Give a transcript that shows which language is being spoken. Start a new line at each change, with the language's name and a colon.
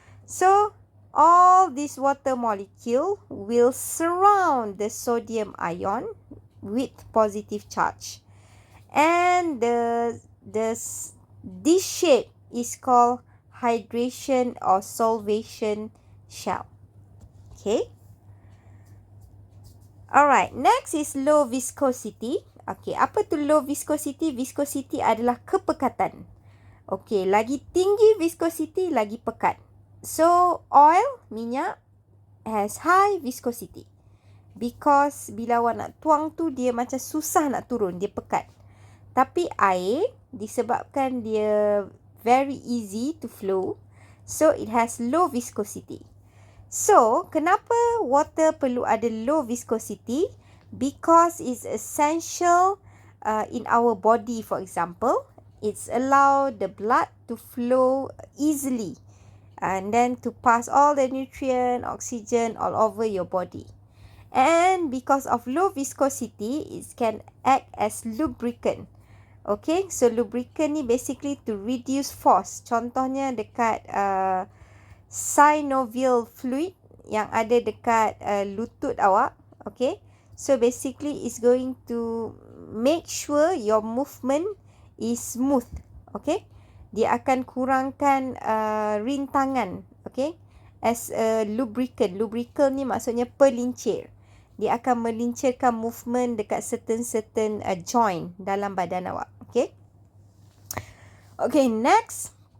English: So all this water molecule will surround the sodium ion with positive charge. And this shape is called hydration or solvation shell. Okay. Alright, next is low viscosity.
Malay: Okay, apa tu low viscosity? Viscosity adalah kepekatan. Okay, lagi tinggi viscosity, lagi pekat.
English: So, oil, minyak, has high viscosity.
Malay: Because bila awak nak tuang tu, dia macam susah nak turun, dia pekat.
English: Tapi air, disebabkan dia very easy to flow, so it has low viscosity.
Malay: So, kenapa water perlu ada low viscosity?
English: Because it's essential in our body, for example. It's allow the blood to flow easily and then to pass all the nutrient, oxygen all over your body. And because of low viscosity, it can act as lubricant. Okay, so lubricant ni basically to reduce force.
Malay: Contohnya dekat synovial fluid yang ada dekat lutut awak.
English: Okay, so basically it's going to make sure your movement is smooth.
Malay: Okay, dia akan kurangkan rintangan.
English: Okay, as a lubricant. Lubricant ni maksudnya pelincir.
Malay: Dia akan melincirkan movement dekat certain joint dalam badan awak. Okay. Okay, next.